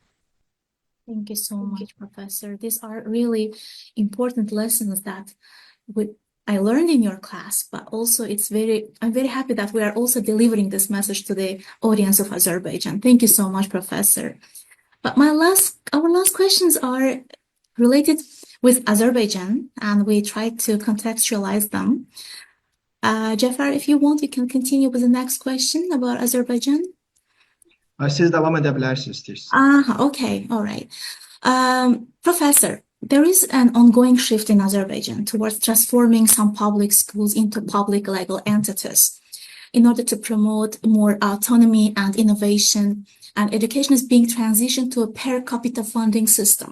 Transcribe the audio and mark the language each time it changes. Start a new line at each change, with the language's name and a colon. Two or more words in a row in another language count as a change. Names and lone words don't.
English: Thank you so much, Professor. These are really important lessons that I learned in your class, but also I'm very happy that we are also delivering this message to the audience of Azerbaijan. Thank you so much, Professor. But our last questions are related with Azerbaijan, and we try to contextualize them. Cəfər, if you want, you can continue with the next question about Azerbaijan.
Azerbaijani: Siz davam edə bilərsiniz istəyirsiniz.
English: Okay, all right. Professor, there is an ongoing shift in Azerbaijan towards transforming some public schools into public legal entities in order to promote more autonomy and innovation, and education is being transitioned to a per capita funding system.